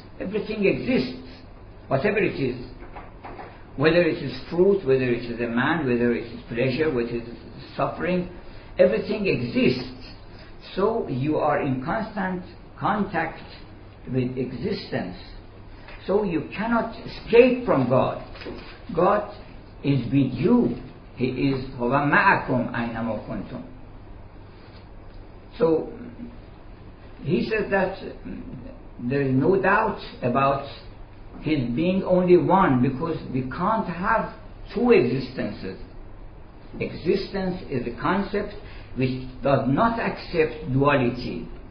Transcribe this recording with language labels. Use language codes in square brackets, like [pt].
[en] Everything exists, whatever it is. Whether it is fruit, whether it is a man, whether it is pleasure, whether it is suffering, everything exists. So you are in constant contact with existence. So you cannot escape from God. God is with you. He is [ar] هو معكم أينما كنتم. [en] So he says that there is no doubt about his being only one, because we can't have two existences. Existence is a concept which does not accept duality.